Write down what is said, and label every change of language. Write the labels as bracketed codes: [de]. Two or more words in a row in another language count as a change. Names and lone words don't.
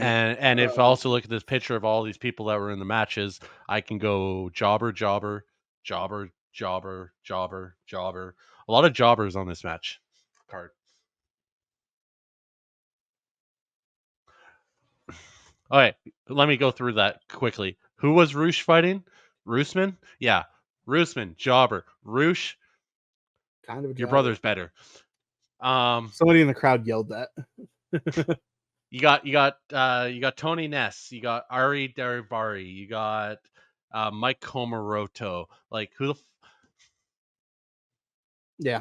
[en] And if I also look at this picture of all these people that were in the matches, I can go jobber, jobber, jobber, jobber, jobber, jobber. A lot of jobbers on this match card. All right, let me go through that quickly. Who was Roosh fighting? Roosman? Yeah, Roosman, jobber. Roosh, Kind of a your jobber. brother's better. Somebody in the crowd yelled that. You got Tony Ness, you got Ari Daivari, you got Mike Komoroto. Like who the Yeah.